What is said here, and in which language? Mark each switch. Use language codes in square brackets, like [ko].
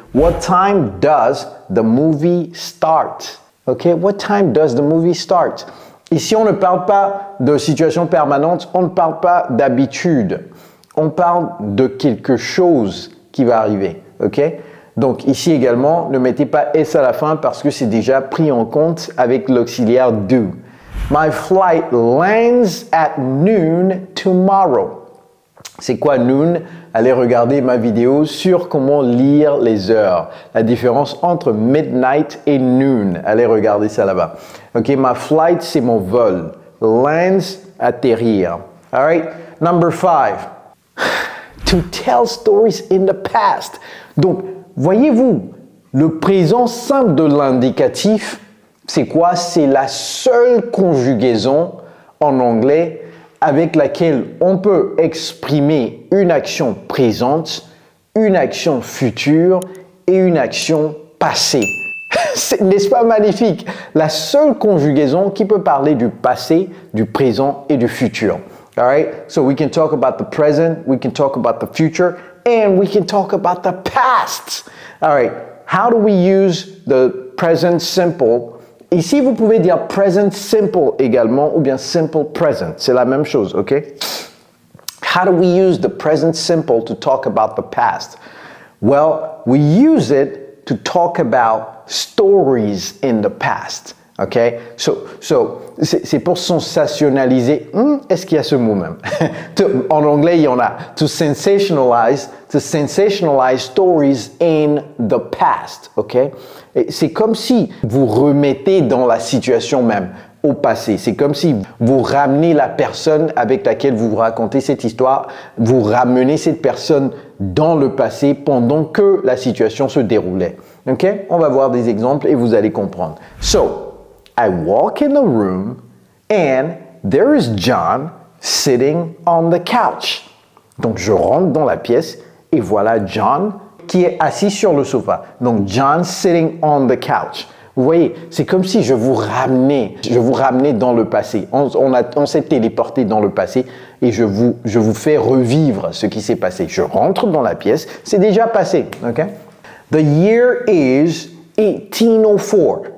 [en] What time does the movie start? Ok, what time does the movie start? [fr] Ici, on ne parle pas de situation permanente, on ne parle pas d'habitude. On parle de quelque chose qui va arriver. Ok? Donc, ici également, ne mettez pas S à la fin parce que c'est déjà pris en compte avec l'auxiliaire do. My flight lands at noon tomorrow. C'est quoi noon? Allez regarder ma vidéo sur comment lire les heures. La différence entre midnight et noon. Allez regarder ça là-bas. Ok, [en] my flight, [fr] c'est mon vol. [en] Lands, atterrir. All right, number 5. To tell stories in the past. [fr] Donc, voyez-vous, le présent simple de l'indicatif, c'est quoi? C'est la seule conjugaison en anglais avec laquelle on peut exprimer une action présente, une action future et une action passée. N'est-ce pas magnifique? La seule conjugaison qui peut parler du passé, du présent et du futur. [en] All right? So we can talk about the present, we can talk about the future, and we can talk about the past. All right. How do we use the present simple? [fr] Ici, vous pouvez dire present simple également ou bien simple present. C'est la même chose, ok? [en] How do we use the present simple to talk about the past? Well, we use it to talk about stories in the past. [fr] Okay, so c'est pour sensationnaliser. Est-ce qu'il y a ce mot même? En anglais, il y en a. [en] To sensationalize stories in the past. [fr] Okay, c'est comme si vous remettez dans la situation même, au passé. C'est comme si vous ramenez la personne avec laquelle vous racontez cette histoire, vous ramenez cette personne dans le passé pendant que la situation se déroulait. Ok, on va voir des exemples et vous allez comprendre. [en] So, I walk in the room and there is John sitting on the couch. [fr] Donc, je rentre dans la pièce et voilà John qui est assis sur le sofa. Donc, John sitting on the couch. Vous voyez, c'est comme si je vous ramenais dans le passé. On s'est téléporté dans le passé et je vous fais revivre ce qui s'est passé. Je rentre dans la pièce, c'est déjà passé. Okay? [en] The year is 1804.